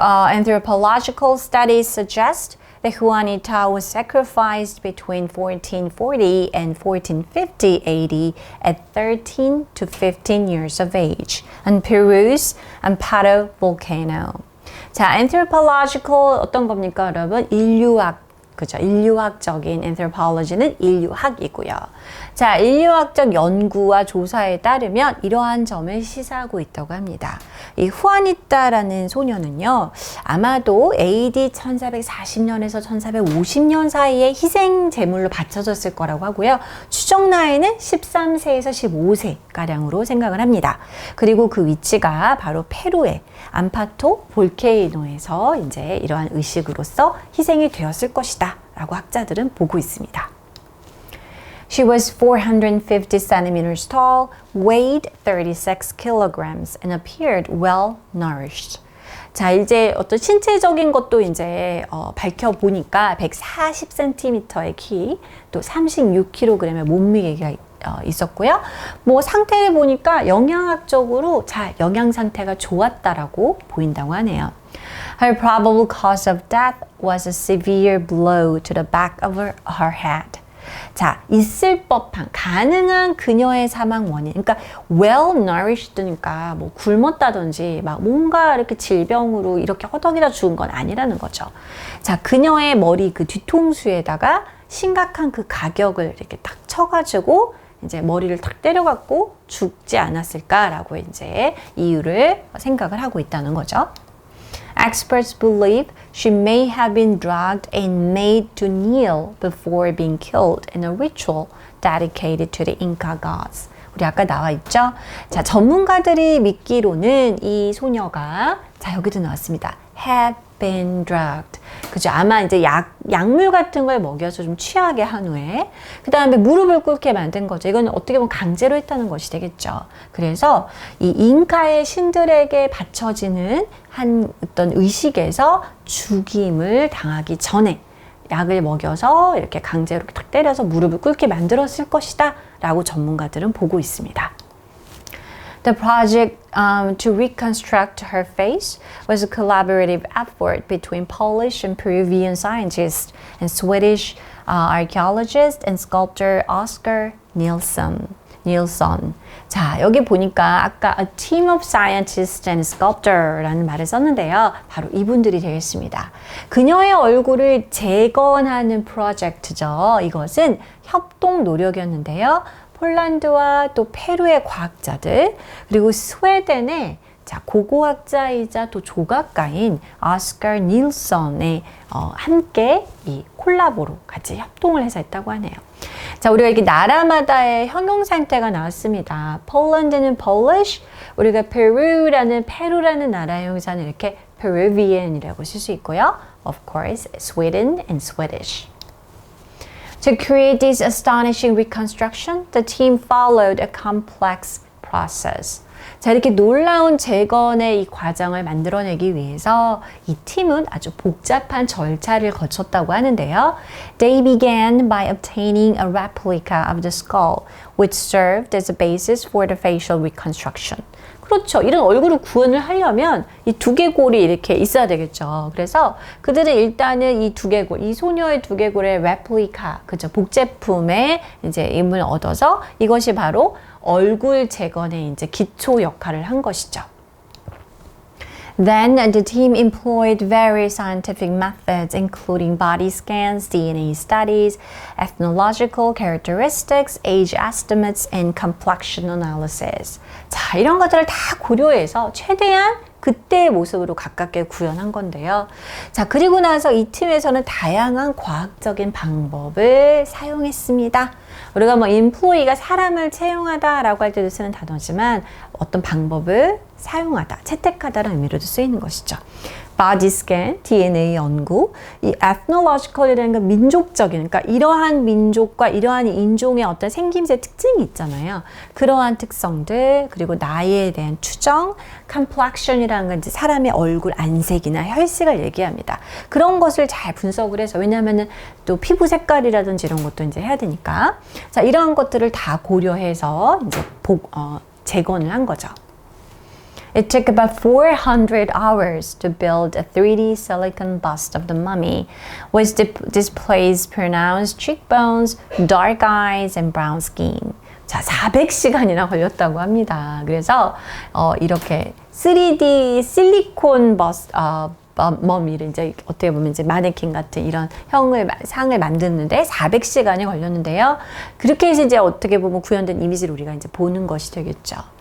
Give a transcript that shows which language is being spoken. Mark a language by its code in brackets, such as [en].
[en] Anthropological studies suggest that Juanita was sacrificed between 1440 and 1450 AD at 13 to 15 years of age on Peru's Amparo volcano. [ko] 자, anthropological 어떤 겁니까, 여러분? 그죠? 인류학적인 anthropology는 인류학이고요. 자, 인류학적 연구와 조사에 따르면 이러한 점을 시사하고 있다고 합니다. 이 후아니타라는 소녀는요, 아마도 AD 1440년에서 1450년 사이에 희생 제물로 바쳐졌을 거라고 하고요. 추정 나이는 13세에서 15세 가량으로 생각을 합니다. 그리고 그 위치가 바로 페루의 암파토 볼케이노에서 이제 이러한 의식으로서 희생이 되었을 것이다 라고 학자들은 보고 있습니다. [en] She was 450 centimeters tall, weighed 36 kilograms, and appeared well nourished. [ko] 자, 이제 어떤 신체적인 것도 이제 밝혀보니까 140cm의 키, 또 36kg의 몸무게가 있었고요. 뭐 상태를 보니까 영양학적으로 영양 상태가 좋았다라고 보인다고 하네요. [en] Her probable cause of death was a severe blow to the back of her head. [ko] 자, 있을 법한, 가능한 그녀의 사망 원인. 그러니까 [en] well nourished [ko] 니까 뭐 굶었다든지 막 뭔가 이렇게 질병으로 이렇게 허덕이다 죽은 건 아니라는 거죠. 자, 그녀의 머리 그 뒤통수에다가 심각한 그 가격을 이렇게 딱 쳐가지고 이제 머리를 탁 때려갖고 죽지 않았을까라고 이제 이유를 생각을 하고 있다는 거죠. [en] Experts believe she may have been drugged and made to kneel before being killed in a ritual dedicated to the Inca gods. [ko] 우리 아까 나와 있죠? 자, 전문가들이 믿기로는 이 소녀가, 자, 여기도 나왔습니다. [en] have been drugged. [ko] 그죠? 아마 이제 약물 같은 걸 먹여서 좀 취하게 한 후에 그 다음에 무릎을 꿇게 만든 거죠. 이건 어떻게 보면 강제로 했다는 것이 되겠죠. 그래서 이 잉카의 신들에게 바쳐지는 한 어떤 의식에서 죽임을 당하기 전에 약을 먹여서 이렇게 강제로 탁 때려서 무릎을 꿇게 만들었을 것이다 라고 전문가들은 보고 있습니다. [en] The project to reconstruct her face was a collaborative effort between Polish and Peruvian scientists and Swedish archaeologist and sculptor Oscar Nilsson. [ko] 자, 여기 보니까 아까 [en] a team of scientists and sculptor [ko] 라는 말을 썼는데요. 바로 이분들이 되겠습니다. 그녀의 얼굴을 재건하는 프로젝트죠. 이것은 협동 노력이었는데요. 폴란드와 또 페루의 과학자들, 그리고 스웨덴의 고고학자이자 또 조각가인 오스카 닐슨의 함께 이 콜라보로 같이 협동을 해서 했다고 하네요. 자, 우리가 이렇게 나라마다의 형용 상태가 나왔습니다. 폴란드는 Polish, 우리가 페루라는 나라의 형용사는 이렇게 Peruvian이라고 쓸 수 있고요. [en] Of course, Sweden and Swedish. To create this astonishing reconstruction, the team followed a complex process. [ko] 자, 이렇게 놀라운 재건의 이 과정을 만들어내기 위해서 이 팀은 아주 복잡한 절차를 거쳤다고 하는데요. [en] They began by obtaining a replica of the skull, which served as a basis for the facial reconstruction. [ko] 그렇죠. 이런 얼굴을 구현을 하려면 이 두개골이 이렇게 있어야 되겠죠. 그래서 그들은 일단은 이 두개골, 이 소녀의 두개골의 레플리카, 그죠? 복제품의 이제 임을 얻어서 이것이 바로 얼굴 재건의 이제 기초 역할을 한 것이죠. [en] Then the team employed various scientific methods, including body scans, DNA studies, ethnological characteristics, age estimates, and complexion analysis. [ko] 자, 이런 것들을 다 고려해서 최대한 그때의 모습으로 가깝게 구현한 건데요. 자, 그리고 나서 이 팀에서는 다양한 과학적인 방법을 사용했습니다. 우리가 뭐 employee가 사람을 채용하다라고 할 때도 쓰는 단어지만 어떤 방법을 사용하다, 채택하다라는 의미로도 쓰이는 것이죠. [en] body scan, [ko] DNA 연구, 이 ethnological이라는 건 민족적인, 그러니까 이러한 민족과 이러한 인종의 어떤 생김새 특징이 있잖아요. 그러한 특성들, 그리고 나이에 대한 추정, complexion이라는 건 이제 사람의 얼굴 안색이나 혈색을 얘기합니다. 그런 것을 잘 분석을 해서, 왜냐하면은 또 피부 색깔이라든지 이런 것도 이제 해야 되니까. 자, 이런 것들을 다 고려해서 이제 재건을 한 거죠. [en] It took about 400 hours to build a 3D silicon bust of the mummy, which displays pronounced cheekbones, dark eyes, and brown skin. [ko] 자, 400시간이나 걸렸다고 합니다. 그래서 이렇게 3D 실리콘 버스 머미를 이제 어떻게 보면 이제 마네킹 같은 이런 상을 만드는데 400시간이 걸렸는데요. 그렇게 해서 이제 어떻게 보면 구현된 이미지를 우리가 이제 보는 것이 되겠죠.